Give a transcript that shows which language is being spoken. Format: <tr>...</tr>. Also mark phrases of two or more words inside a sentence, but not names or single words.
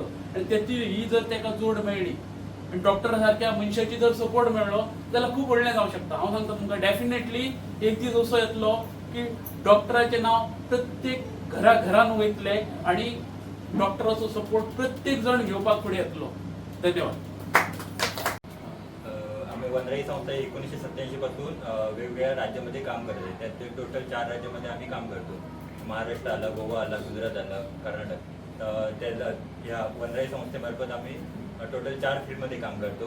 <kok>आनी तेची ही जर ताका जोड मेळ्ळी आनी डॉक्टर सारक्या मनशाची जर सपोर्ट मेळ्ळो जाल्यार खूब व्हडलें जावंक शकता. हांव सांगता तुमकां डेफिनेटली एक दीस असो येतलो की डॉक्टराचें नांव प्रत्येक घरान वयतलें आनी डॉक्टराचो सपोर्ट प्रत्येक जण घेवपाक फुडें येतलो. धन्यवाद.</kok> <mr>आम्ही वनराई संस्था 1987 पासून वेगवेगळ्या राज्यामध्ये काम करत आहे. त्यात टोटल 4 राज्यामध्ये आम्ही काम करतो. महाराष्ट्र आला, गोवा आला, गुजरात आला, कर्नाटक. त्याला ह्या वनराई संस्थेमार्फत आम्ही टोटल 4 फील्डमध्ये काम करतो.</mr>